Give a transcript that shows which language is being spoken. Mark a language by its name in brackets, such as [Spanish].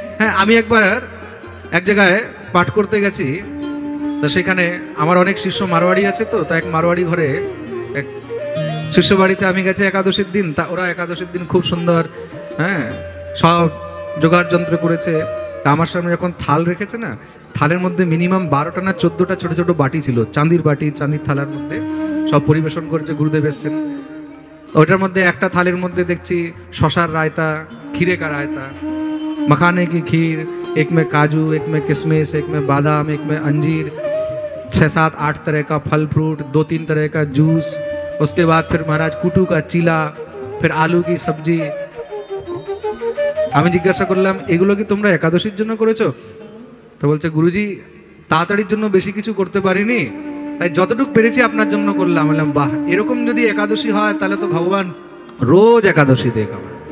[Bangla] হ্যাঁ, আমি একবার এক জায়গায় পাঠ করতে গেছি, তো সেখানে আমার অনেক শিষ্য মারোয়াড়ি আছে, তো এক মারোয়াড়ি ঘরে এক শিষ্য বাড়িতে আমি গেছি একাদশীর দিন। তা ওরা একাদশীর দিন খুব সুন্দর সব জোগাড় যন্ত্র করেছে। তা আমার সামনে যখন থাল রেখেছে না, থালের মধ্যে মিনিমাম 12টা না 14টা ছোট ছোট বাটি ছিল, চাঁদির বাটি, চাঁদির থালার মধ্যে সব পরিবেশন করেছে। গুরুদেব এসছেন, ওইটার মধ্যে একটা থালের মধ্যে দেখছি শশার রায়তা, [Hindi] खीरे का रायता, मखाने की खीर, एक में काजू, एक में किशमिश, एक में बादाम, एक में अंजीर, 6-7-8 तरह का फल फ्रूट, 2-3 तरह का जूस, उसके बाद फिर महाराज कुटू का चिला, फिर आलू की सब्जी। [Bangla] আমি জিজ্ঞাসা করলাম, এগুলো কি তোমরা একাদশীর জন্য করেছো? তো বলছে, গুরুজি তাড়াতাড়ির জন্য বেশি কিছু করতে পারিনি, তাই যতটুকু পেরেছি আপনার জন্য করলাম। বললাম, বাহ, এরকম যদি একাদশী হয় তাহলে তো ভগবান রোজ একাদশী দেখাবে।